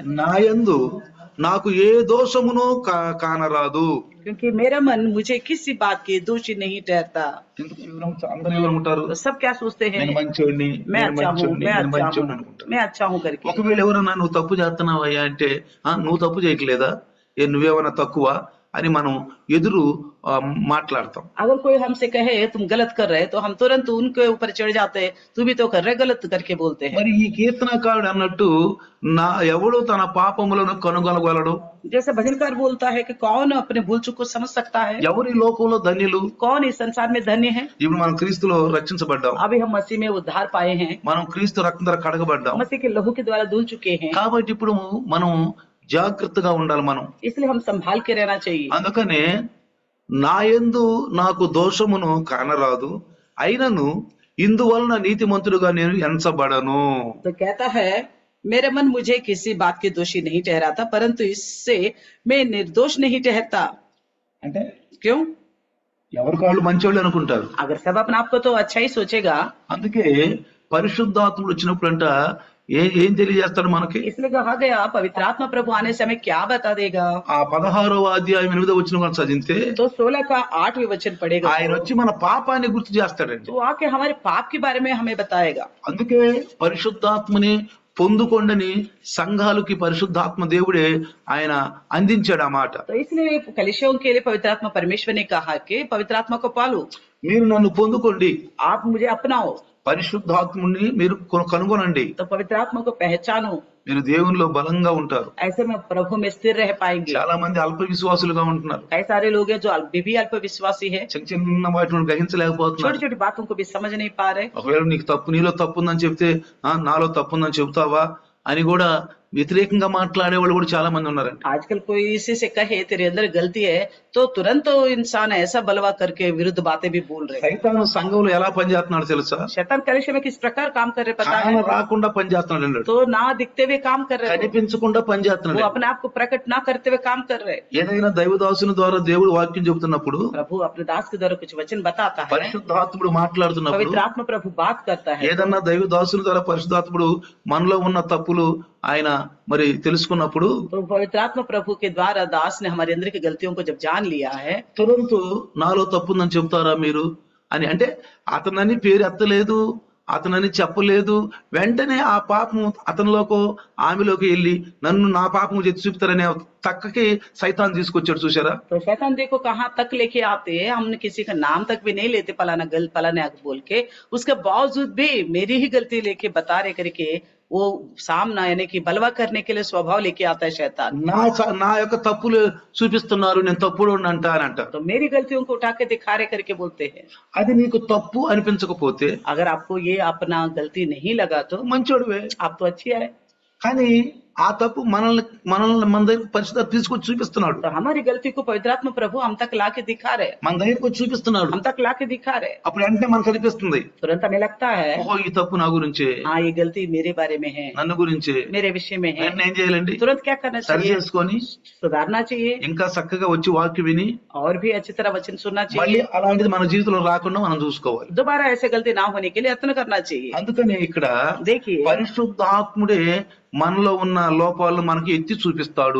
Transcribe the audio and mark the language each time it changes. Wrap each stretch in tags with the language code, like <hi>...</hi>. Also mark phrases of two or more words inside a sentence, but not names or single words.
<te>నా యందు నాకు ఏ దోషమును కానరాదు.</te> <hi>क्योंकि मेरा मन मुझे किसी बात की दोषी नहीं ठहरता।</hi> <te>అందరూ ఎవరుంటారు?</te> <hi>तो सब क्या सोचते हैं,</hi> <te>నేను మంచోడిని,</te> <hi>मैं</hi> <te>నేను</te> <hi>अच्छा हूँ,</hi> <te>మంచోడిని,</te> <hi>मैं</hi> <te>నేను</te> <hi>अच्छा</hi> <te>మంచోడిని</te> <hi>हूँ,</hi> <te>అనుకుంటారు.</te> <hi>मैं अच्छा हूँ करके।</hi> <te>ఒకవేళ ఎవరన్నా నువ్వు తప్పు చేస్తున్నావయ్యా అంటే, నువ్వు తప్పు చేయట్లేదా, నువ్వేమన్నా తక్కువ అని మనం ఎదురు మాట్లాడతాం.</te> <hi>अगर कोई हमसे कहे तुम गलत कर रहे तो हम तुरंत उनके ऊपर चढ़ जाते हैं, तू भी तो कर रहे, गलत करके बोलते हैं।</hi> <te>మరి ఈ కీర్తనకారుడు అన్నట్టు నా ఎవడు తన పాపములను కనుగొనగలడు,</te> <hi>जैसे भजनकार बोलता है कि कौन अपने भूल चूक को समझ सकता है,</hi> <te>ఎవరి లోకంలో ధన్యులు.</te> <hi>कौन इस संसार में धन्य है।</hi> <te>ఇప్పుడు మనం క్రీస్తులో రక్షించబడ్డాం,</te> <hi>अभी हम मसीह में उद्धार पाए हैं,</hi> <te>మనం క్రీస్తు రక్తం ద్వారా కడగబడ్డాం.</te> <hi>मसीह के लहू के द्वारा धुल चुके हैं,</hi> <te>కాబట్టి ఇప్పుడు మనం జాగ్రత్తగా ఉండాలి. మనం</te> <hi>इसलिए हम संभाल के रहना चाहिए।</hi> <te>అందుకనే నా యందు నాకు దోషమును కానరాదు, అయినను ఇందువలన నీతిమంతుడుగా నేను ఎంచబడను.</te> <hi>तो कहता है मेरा मन मुझे किसी बात की दोषी नहीं ठहराता, परंतु इससे मैं निर्दोष नहीं ठहरता।</hi> <te>అంటే</te> <hi>क्यों,</hi> <te>ఎవరికి వాళ్ళు మంచోళ్ళు అనుకుంటారు.</te> <hi>अगर सब अपने आप को तो अच्छा ही सोचेगा,</hi> <te>అందుకే పరిశుద్ధాత్ముడు వచ్చినప్పుడంట ఏం తెలియజేస్తాడు మనకి?</te> <hi>इसलिए कहा गया पवित्र आत्मा प्रभु आने से हमें क्या बता देगा।</hi> <te>ఆ 16వ అధ్యాయం 8వ వచనం మనం చదివితే</te> <hi>तो 16 का 8वें वचन पढ़ेगा,</hi> <te>ఆయన వచ్చి మన పాపాన్ని గుర్తు చేస్తాడండి.</te> <hi>तो आके हमारे पाप के बारे में हमें बताएगा।</hi> <te>అందుకే పరిశుద్ధాత్మని పొందుకొండని సంఘాలకి పరిశుద్ధాత్మ దేవుడే ఆయన అందించాడు ఆ మాట.</te> <hi>तो इसलिए कलीसियों के लिए पवित्र आत्मा परमेश्वर ने कहा कि पवित्र आत्मा को पालो,</hi> <te>మీరు నన్ను పొందుకోండి,</te> <hi>आप मुझे अपनाओ,</hi> <te>పరిశుద్ధాత్ముని మీరు కనుగొనండి,</te> <hi>तो पवित्र आत्मा को पहचानो,</hi> <te>మీరు దేవునిలో బలంగా ఉంటారు.</te> <hi>ऐसे में प्रभु में स्थिर रह पाएंगे।</hi> <te>చాలా మంది అల్ప విశ్వాసులుగా ఉంటున్నారు.</te> <hi>कई सारे लोग हैं जो भी अल्प विश्वासी है,</hi> <te>చిన్న చిన్న వాటిని గ్రహించలేకపోతున్నారు.</te> <hi>छोटी छोटी बातों को भी समझ नहीं पा रहे।</hi> <te>ఒకవేళ నీకు నీలో తప్పు ఉందని చెప్తే నాలో తప్పు ఉందని చెబుతావా అని కూడా వ్యతిరేకంగా మాట్లాడే వాళ్ళు కూడా చాలా మంది ఉన్నారండి.</te> <hi>आजकल कोई इसी से कहे तेरे अंदर गलती है तो तुरंत तो इंसान ऐसा बलवा करके विरुद्ध बातें भी बोल रहे हैं।</hi> <te>సైతాను సంఘంలో ఎలా పనిచేస్తున్నాడు తెలుసా?</te> <hi>शैतान कलिसिया में किस प्रकार काम कर रहे पता</hi> <te>కాన</te> <hi>है?</hi> <te>రాకుండా పనిచేస్తున్నాడు అన్నాడు.</te> <hi>तो ना दिखते हुए काम कर रहे हैं,</hi> <te>కనిపించకుండా</te> <hi>वो</hi> <te>పనిచేస్తున్నాడు.</te> <hi>अपने आप को प्रकट ना करते हुए काम कर रहे हैं।</hi> <te>ఏదైనా దైవదాసుని ద్వారా దేవుడు వాక్యం చెబుతున్నప్పుడు,</te> <hi>प्रभु अपने दास के द्वारा कुछ वचन बताता है,</hi> <te>పరిశుద్ధాత్ముడు మాట్లాడుతున్నప్పుడు,</te> <hi>पवित्र आत्मा प्रभु बात करता है,</hi> <te>ఏదన్నా దైవదాసుని ద్వారా పరిశుద్ధాత్ముడు మనలో ఉన్న తప్పులు ఆయన మరి తెలుసుకున్నప్పుడు,</te> <hi>तो पवित्र आत्मा प्रभु के द्वारा दास ने हमारे अंदर की गलतियों को जब जान लिया है,</hi> <te>తురంతు నాలో తప్పుందని చెప్తారా మీరు అని, అంటే అతనని పేరు ఎత్తలేదు, అతనని చెప్పలేదు, వెంటనే ఆ పాపం అతనిలోకో ఆమెలోకి వెళ్ళి నన్ను నా పాపం చేసి చూపుతారనే తక్కకి సైతాన్ తీసుకొచ్చాడు. చూసారా?</te> <hi>तो शैतान देखो कहाँ तक लेके आते हैं, हमने किसी का नाम तक भी नहीं लेते, फलाना गलत फलाने बोल के, उसके बावजूद भी मेरी ही गलती लेके बता रहे करके वो सामना यानी कि बलवा करने के लिए स्वभाव लेके आता है शैतान।</hi> <te>నా యొక్క తప్పులు చూపిస్తున్నారు, నేను తప్పుడు అంటానంట.</te> <hi>तो मेरी गलतियों को उठा के दिखा रहे करके बोलते हैं।</hi> <te>అది నీకు తప్పు అనిపించకపోతే</te> <hi>अगर आपको ये अपना गलती नहीं लगा तो</hi> <te>మంచోడువే.</te> <hi>आप तो अच्छी है,</hi> <te>కానీ ఆ తప్పు మనల్ని మన దగ్గర పరిశుద్ధత తీసుకొచ్చి చూపిస్తున్నాడు.</te> <hi>तो हमारी गलती को पवित्र आत्मा प्रभु हम तक लाके दिखा रहे,</hi> <te>మన దగ్గరకు వచ్చి చూపిస్తున్నాడు.</te> <hi>हम तक लाके दिखा रहे,</hi> <te>అప్పుడు వెంటనే మనకు అనిపిస్తుంది,</te> <hi>तुरंत हमें लगता है</hi> <te>ఓహో ఈ తప్పు నా గురించే,</te> <hi>हाँ ये गलती मेरे बारे में है,</hi> <te>నన్ను గురించే.</te> <hi>मेरे विषय में है।</hi> <te>వెంటనే ఏం చేయాలండి?</te> <hi>तुरंत क्या करना</hi> <te>సరి</te> <hi>चाहिए?</hi> <te>చేసుకొని</te> <hi>सुधारना चाहिए</hi> <te>ఇంకా చక్కగా వచ్చి వాక్యం విని</te> <hi>और भी अच्छी तरह वचन सुनना</hi> <te>మళ్ళీ</te> <hi>चाहिए।</hi> <te>అలాంటిది మన జీవితంలో రాకుండా మనం చూసుకోవాలి.</te> <hi>दोबारा ऐसे गलती ना होने के लिए यत्न करना चाहिए।</hi> <te>అందుకనే ఇక్కడ</te> <hi>देखिए</hi> <te>పరిశుద్ధాత్ముడే మనలో ఉన్న లోపాలను మనకి ఎత్తి చూపిస్తాడు.</te>